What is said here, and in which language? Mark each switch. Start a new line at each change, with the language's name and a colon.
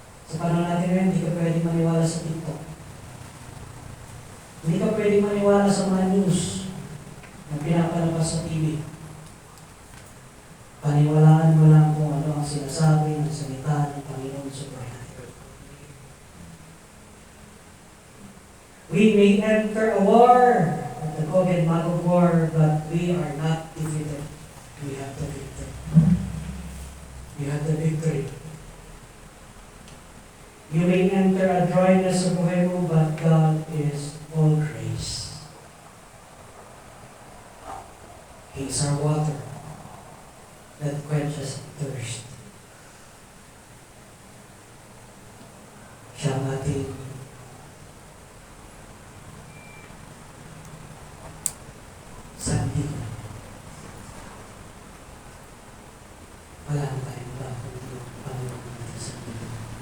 Filipino: Sa panahon natin ngayon, hindi ka pwedeng maniwala sa TikTok. Hindi ka pwedeng maniwala sa mga news na pinapalabas sa TV. Paniwalaan mo lang kung ano ang sinasabi ng salita ng Panginoon sa buhay natin.
English: We may enter a war, at the COVID map of war, but we are not defeated. We have the victory. We have the victory. You may enter a dryness of
Filipino: buhay mo,
English: but God is all grace. He is our water that quenches thirst.
Filipino: Siya ang ating sandigan. Wala na tayong bakit yung Panginoon natin sandigan.